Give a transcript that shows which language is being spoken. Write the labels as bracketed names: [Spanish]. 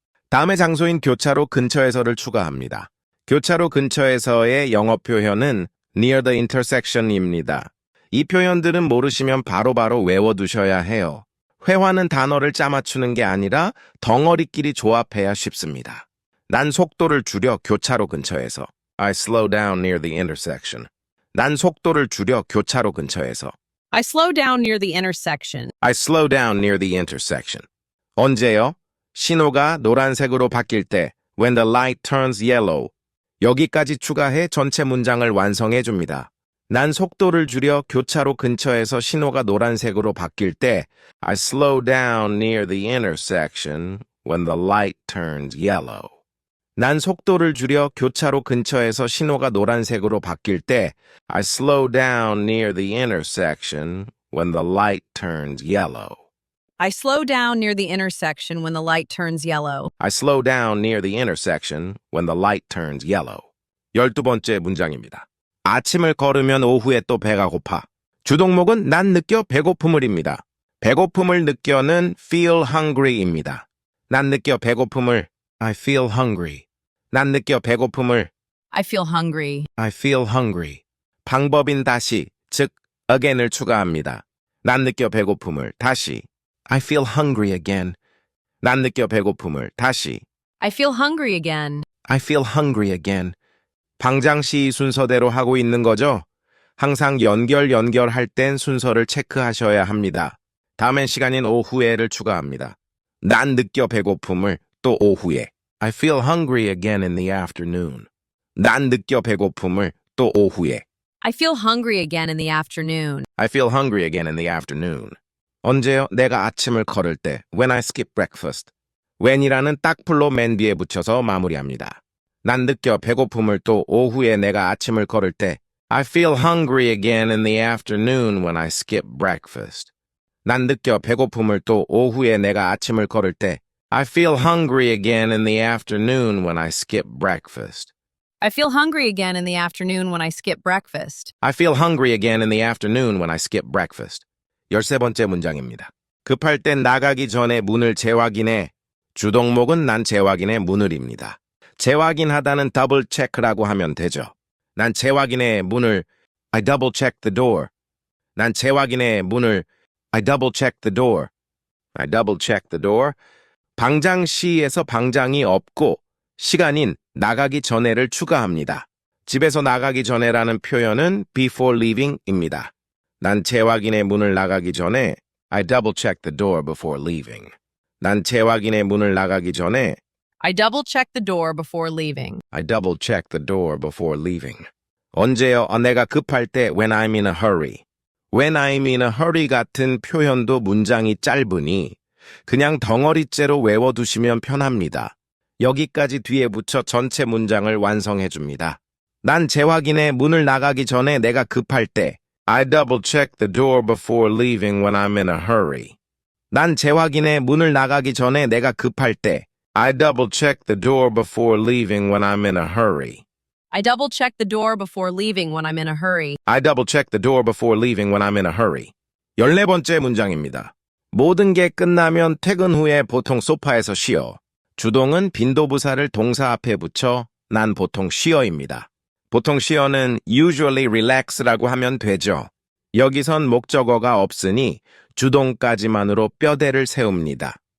[Korean] 다음의 장소인 교차로 근처에서를 추가합니다. 교차로 근처에서의 영어 표현은 near the intersection입니다. 이 표현들은 모르시면 바로바로 외워두셔야 해요. 회화는 단어를 짜맞추는 게 아니라 덩어리끼리 조합해야 쉽습니다. 난 속도를 줄여 교차로 근처에서. [English] I slow down near the intersection. [Korean] 난 속도를 줄여 교차로 근처에서. [English] I slow down near the intersection. I slow down near the intersection. [Korean] 언제요? 신호가 노란색으로 바뀔 때 [English] when the light turns yellow. [Korean] 여기까지 추가해 전체 문장을 완성해 줍니다. 난 속도를 줄여 교차로 근처에서 신호가 노란색으로 바뀔 때 [English] I slow down near the intersection when the light turns yellow. [Korean] 난 속도를 줄여 교차로 근처에서 신호가 노란색으로 바뀔 때 [English] I slow down near the intersection when the light turns yellow. I slow down near the intersection when the light turns yellow. I slow down near the intersection when the light turns yellow. [Korean] 12번째 문장입니다. 아침을 걸으면 오후에 또 배가 고파. 주동목은 난 느껴 배고픔을입니다. 배고픔을 느껴는 feel hungry입니다. 난 느껴 배고픔을 [English] I feel hungry. [Korean] 난 느껴 배고픔을 [English] I feel hungry. I feel hungry. [Korean] 방법인 다시, 즉 again을 추가합니다. 난 느껴 배고픔을 다시 [English] I feel hungry again. [Korean] 난 느껴 배고픔을 다시 [English] I feel hungry again. I feel hungry again. [Korean] 방장시 순서대로 하고 있는 거죠? 항상 연결할 땐 순서를 체크하셔야 합니다. 다음엔 시간인 오후에를 추가합니다. 난 느껴 배고픔을 또 오후에. [English] I feel hungry again in the afternoon. [Korean] 난 느껴 배고픔을 또 오후에. [English] I feel hungry again in the afternoon. I feel hungry again in the afternoon. [Korean] 언제요? 내가 아침을 걸을 때. [English] When I skip breakfast. [Korean] when이라는 딱풀로 맨 뒤에 붙여서 마무리합니다. 난 느껴 배고픔을 또 오후에 내가 아침을 걸을 때. [English] I feel hungry again in the afternoon when I skip breakfast. [Korean] 난 느껴 배고픔을 또 오후에 내가 아침을 걸을 때. [English] I feel hungry again in the afternoon when I skip breakfast. I feel hungry again in the afternoon when I skip breakfast. I feel hungry again in the afternoon when I skip breakfast. [Korean] 13번째 문장입니다. 급할 땐 나가기 전에 문을 재확인해. 주동목은 난 재확인의 문을입니다. 재확인하다는 double check라고 하면 되죠. 난 재확인의 문을 [English] I double check the door. 난 재확인의 문을 I double check the door. I double check the door. [Korean] 방장시에서 방장이 없고 시간인 나가기 전에를 추가합니다. 집에서 나가기 전에라는 표현은 before leaving입니다. 난 재확인의 문을 나가기 전에 [English] I double check the door before leaving. [Korean] 난 재확인의 문을 나가기 전에 [English] I double check the door before leaving. I double check the door before leaving. [Korean] 언제요? 내가 급할 때 [English] when I'm in a hurry. When I'm in a hurry [Korean] 같은 표현도 문장이 짧으니 그냥 덩어리째로 외워두시면 편합니다. 여기까지 뒤에 붙여 전체 문장을 완성해줍니다. 난 재확인의 문을 나가기 전에 내가 급할 때 [English] I double check the door before leaving when I'm in a hurry. [Korean] 난 재확인의 문을 나가기 전에 내가 급할 때 [English] I double check the door before leaving when I'm in a hurry. I double check the door before leaving when I'm in a hurry. I double check the door before leaving when I'm in a hurry. [Korean] 14번째 문장입니다. 모든 게 끝나면 퇴근 후에 보통 소파에서 쉬어. 주동은 빈도부사를 동사 앞에 붙여 난 보통 쉬어입니다. 보통 쉬어는 usually relax라고 하면 되죠. 여기선 목적어가 없으니 주동까지만으로 뼈대를 세웁니다.